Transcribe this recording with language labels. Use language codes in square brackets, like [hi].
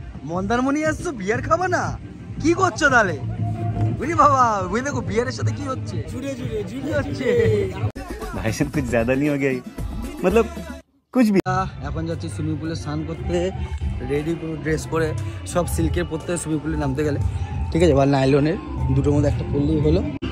[bn] মন্দারমণি আসছো, বিয়ার খাবা না? কি করছো তাহলে? বুঝলি বাবা, বুঝলি দেখো বিয়ারের সাথে কি হচ্ছে, জুড়ে হচ্ছে। [hi] भाई साहब कुछ ज्यादा नहीं हो गया मतलब कुछ भी। [bn] এখন যাচ্ছি সুইমিং পুলে স্নান করতে, রেডি করে ড্রেস পরে, সব সিল্কের পরতে সুইমিং পুলে নামতে গেলে, ঠিক আছে? বা নাইলনের, দুটোর মধ্যে একটা পরলেই হলো।